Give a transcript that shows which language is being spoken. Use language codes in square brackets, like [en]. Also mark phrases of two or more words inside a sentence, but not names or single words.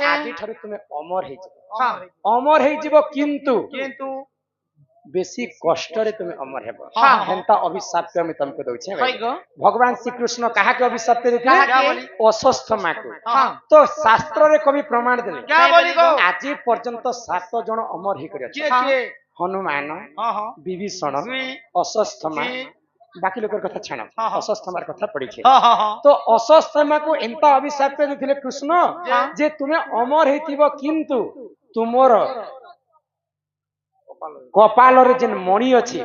[or] ଆଜି ଠାରୁ ତୁମେ ଅମର ହେଇଯିବ ହଁ ଅମର ହେଇଯିବ କିନ୍ତୁ କିନ୍ତୁ ବେଶୀ କଷ୍ଟରେ ତୁମେ ଅମର ହେବ ହଁ। ହେନ୍ତା ଅଭିଶାପ ଆମେ ତମକୁ ଦଉଛେ ହଇଗ। ଭଗବାନ ଶ୍ରୀକୃଷ୍ଣ କାହାকে ଅଭିଶାପ ଦେଇଥିଲେ କାହାକେ? ଅଶ୍ୱତ୍ଥମାକୁ ହଁ। ତ ଶାସ୍ତ୍ରରେ କବି ପ୍ରମାଣ ଦେଲେ [hi] क्या बोली गो [or] ଆଜି ପର୍ଯ୍ୟନ୍ତ 7 ଜଣ ଅମର ହେଇକରି କିଏ ଅଛନ୍ତି କିଏ ହନୁମାନ ହଁ ହଁ ବିଭୀଷଣ ଦୁଇ, ଅଶ୍ୱତ୍ଥମା ତିନି, ବାକି ଲୋକର କଥା ଛାଣ ହଁ, ହଁ। ଅଶ୍ୱତ୍ଥମାର କଥା ପଡିছে ହଁ ହଁ ହଁ ତ ଅଶ୍ୱତ୍ଥମାକୁ ଏନ୍ତା ଅଭିଶାପ ଦେଇଥିଲେ କୃଷ୍ଣ ଯେ ତୁମେ ଅମର ହେଇଥିବ କିନ୍ତୁ ତୁମର କପାଳରେ ଯେନ୍ ମଣି ଅଛି